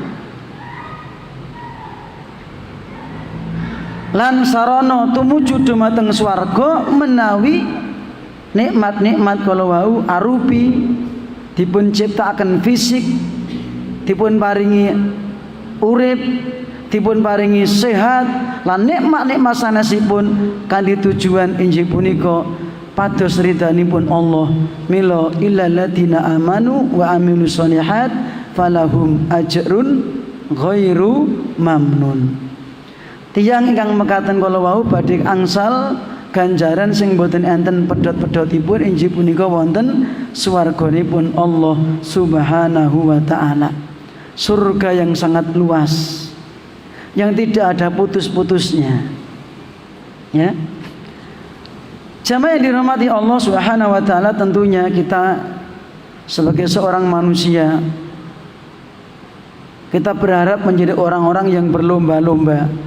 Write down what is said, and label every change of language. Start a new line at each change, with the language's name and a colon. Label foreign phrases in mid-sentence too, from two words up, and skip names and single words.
Javanese: Lan sarana tumuju dumateng swarga menawi nikmat-nikmat kala wau arupi dipun ciptakaken fisik, dipun paringi urip, dipun paringi sehat, lan nikmat-nikmat sanesipun kanthi tujuan injih punika pados ridhanipun Allah.
Arabic: Mila إلا الذين آمنوا وعملوا الصالحات فلهم أجر غير ممنون.
Javanese: Tiyang ingkang mekaten kala wau badhe angsal ganjaran sing boten enten pedhot-pedhotipun injih punika wonten swarganipun Allah
Arabic: سبحانه وتعالى.
Indonesian: Surga yang sangat luas, yang tidak ada putus-putusnya. Ya. Jamaah yang dirahmati Allah
Arabic: سبحانه وتعالى,
Indonesian: tentunya kita sebagai seorang manusia kita berharap menjadi orang-orang yang berlomba-lomba